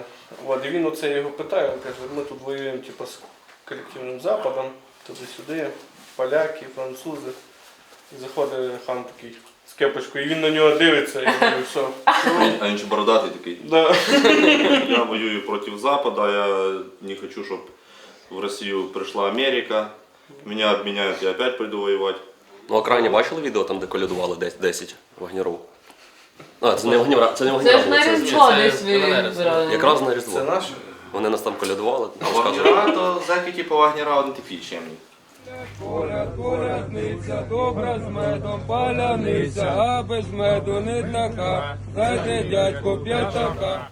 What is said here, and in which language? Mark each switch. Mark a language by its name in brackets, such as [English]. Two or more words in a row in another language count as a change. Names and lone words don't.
[Ukrainian] От, і він оце його питає, він каже, ми тут воюємо типу, з колективним Западом, туди-сюди, поляки, французи. І заходить хан такий з кепочкою, і він на нього дивиться, і говорить, все. А він ще бородатий такий. Да. Я воюю проти Запада, я не хочу, щоб в Росію прийшла Америка. Меня обміняють, [Russian] я опять пойду [Ukrainian] воювати. Ну, а крайні бачили відео, там, де колядували 10 вагнеров? А, це не вагнера, це не вагнера. Це ж на Різдво десь ви збирали. Якраз на Різдво. Це наше? Вони нас там колядували. А вагнера, то зеки типу вагнера вони такі чемні. Колядниця, добра з медом, паляниця, а без меду не така, дайте дядько п'ятака.